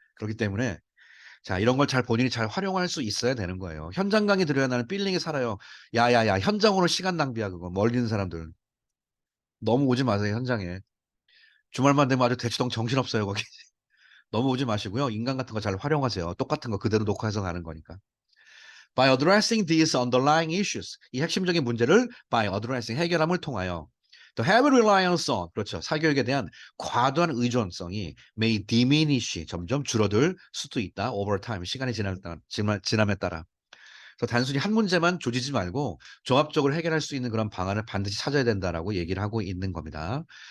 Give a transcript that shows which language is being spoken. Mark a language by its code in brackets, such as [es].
[ko] 그렇기 때문에 자, 이런 걸 잘 본인이 잘 활용할 수 있어야 되는 거예요. 현장 강의 들어야 나는 필링이 살아요. 야야야, 현장으로 시간 낭비야 그거. 멀리 있는 사람들. 너무 오지 마세요, 현장에. 주말만 되면 아주 대치동 정신없어요, 거기. 너무 오지 마시고요. 인강 같은 거 잘 활용하세요. 똑같은 거 그대로 녹화해서 가는 거니까. [en] By addressing these underlying issues. [ko] 이 핵심적인 문제를 [en] by addressing [ko] 해결함을 통하여 [en] The heavy reliance on [ko] 그렇죠. 사교육에 대한 과도한 의존성이 [en] may diminish [ko] 점점 줄어들 수도 있다. [en] over time [ko] 시간이 지남에 따라. 그래서 단순히 한 문제만 조지지 말고 종합적으로 해결할 수 있는 그런 방안을 반드시 찾아야 된다라고 얘기를 하고 있는 겁니다.